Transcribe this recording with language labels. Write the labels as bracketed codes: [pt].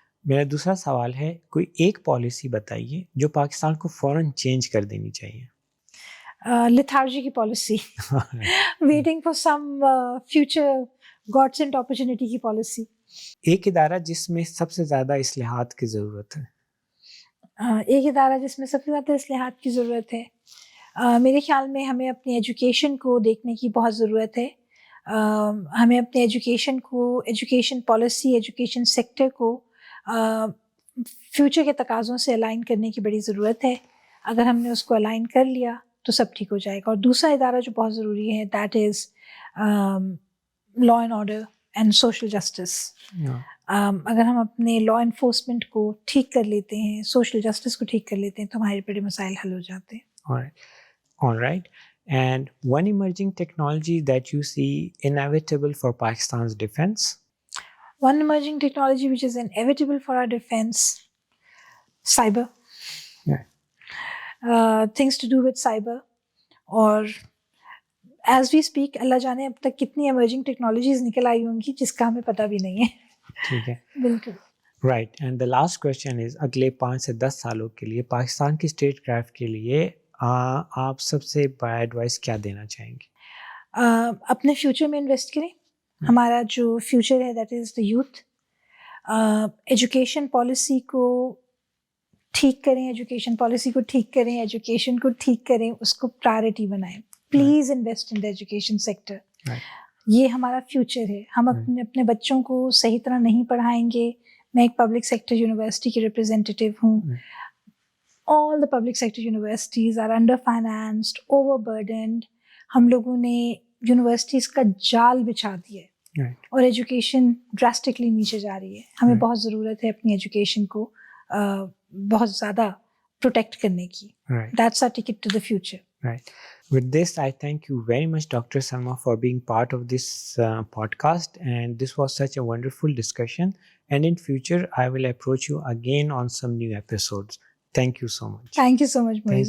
[ur] میرا دوسرا سوال ہے، کوئی ایک پالیسی بتائیے جو پاکستان کو فوراً چینج کر دینی چاہیے. [en] lethargy [ur] کی policy, [en] waiting for some future God sent opportunity کی policy. [ur] ایک ادارہ جس میں سب سے زیادہ اصلاحات کی ضرورت ہے. ایک ادارہ جس میں سب سے زیادہ اصلاحات کی ضرورت ہے، میرے خیال میں ہمیں اپنی ایجوکیشن کو دیکھنے کی بہت ضرورت ہے. ہمیں اپنے ایجوکیشن کو، ایجوکیشن پالیسی، ایجوکیشن سیکٹر کو فیوچر کے تقاضوں سے الائن کرنے کی بڑی ضرورت ہے. اگر ہم نے اس کو الائن کر لیا تو سب ٹھیک ہو جائے گا. اور دوسرا ادارہ جو بہت ضروری ہے، [en] That is law and order and social justice. [ur] اگر ہم اپنے لا انفورسمنٹ کو ٹھیک کر لیتے ہیں، سوشل جسٹس کو ٹھیک کر لیتے ہیں، تو ہمارے بڑے مسائل حل ہو جاتے ہیں. [en] All right. And one emerging technology that you see inevitable for Pakistan's defense? One emerging technology which is inevitable for our defense, cyber. Yeah. Things to do with cyber. [ur] اور [en] as we speak, [ur] اللہ جانے اب تک کتنی emerging technologies نکل آئی ہوں گی جس کا ہمیں پتہ بھی نہیں ہے. ٹھیک ہے. بالکل. Right. [en] and the last question is, [ur] اگلے 5 سے 10 سالوں کے لیے پاکستان کی اسٹیٹ کرافٹ کے لیے آپ سب سے بڑا ایڈوائس کیا دینا چاہیں گے؟ اپنے فیوچر میں انویسٹ کریں. ہمارا جو فیوچر ہے [en] That is the youth. [ur] Education policy کو ٹھیک کریں، ایجوکیشن پالیسی کو ٹھیک کریں، ایجوکیشن کو ٹھیک کریں، اس کو پرائرٹی بنائیں. [en] Please invest in the education sector. [ur] یہ ہمارا فیوچر ہے. ہم اپنے بچوں کو صحیح طرح نہیں پڑھائیں گے. میں ایک پبلک سیکٹر یونیورسٹی کی ریپرزینٹیو ہوں. [en] All the public sector universities are under-financed, overburdened. [ur] ہم لوگوں نے یونیورسٹیز کا جال بچھا دیا ہے اور ایجوکیشن ڈراسٹکلی نیچے جا رہی ہے. ہمیں بہت ضرورت ہے اپنی ایجوکیشن کو بہت زیادہ پروٹیکٹ کرنے کی. [en] That's our ticket to the future. Right. With this, I thank you very much, Dr. Salma, for being part of this podcast. And this was such a wonderful discussion. And in future, I will approach you again on some new episodes. Thank you so much. Thank you so much, Moiz.